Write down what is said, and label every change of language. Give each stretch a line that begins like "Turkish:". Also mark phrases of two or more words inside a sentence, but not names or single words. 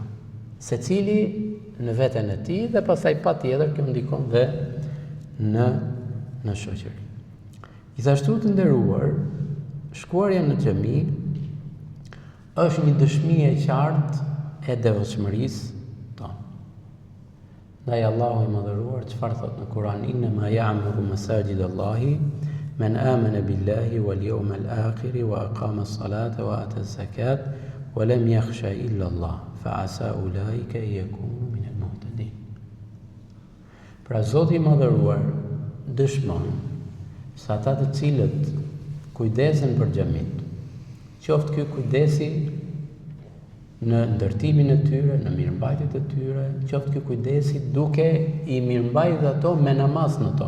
Albanian: Secili në veten e tij dhe pastaj patjetër kjo ndikon dhe në shoqëri. Gjithashtu të nderuar, shkuarja në xhami është një dëshmi e qartë e devotshmërisë tonë. Ndaj Allahu i madhëruar çfarë thot në Kur'an,
Arabic: إنما يعمر مساجد الله من آمن بالله واليوم الآخر وأقام الصلاة وآتى الزكاة ولم يخش إلا الله فعسى أولئك يكونوا من المهتدين.
Albanian: Pra Zoti i madhëruar dëshmon se ata të cilët kujdesen për xhamit, qoftë ky kujdesi në ndërtimin e tyre, në mirëmbajtjet e tyre, qoftë ky kujdesi duke i mirëmbajtur ato me namaz në to.